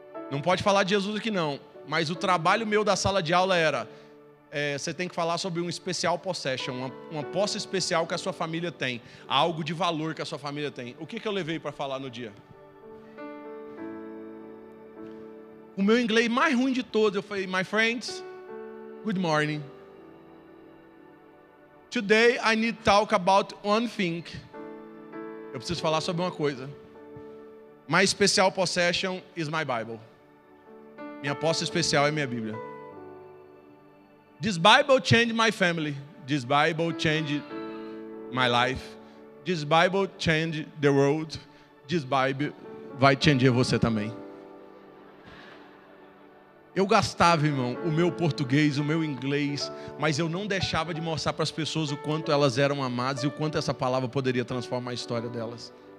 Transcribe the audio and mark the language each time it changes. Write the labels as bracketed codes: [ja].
[pt] Não pode falar de Jesus aqui não, mas o trabalho meu da sala de aula era: você tem que falar sobre um [en] special possession, [pt] uma posse especial que a sua família tem, algo de valor que a sua família tem. O que eu levei para falar no dia? O meu inglês mais ruim de todos, eu falei: [en] my friends, good morning. Today I need to talk about one thing. [pt] Eu preciso falar sobre uma coisa. [en] My special possession is my Bible. [pt] Minha posse especial é minha Bíblia. [en] This Bible changed my family. This Bible changed my life. This Bible changed the world. This Bible [pt] vai changer você também. Eu gastava, irmão, o meu português, o meu inglês, mas eu não deixava de mostrar para as pessoas o quanto elas eram amadas e o quanto essa palavra poderia transformar a história delas.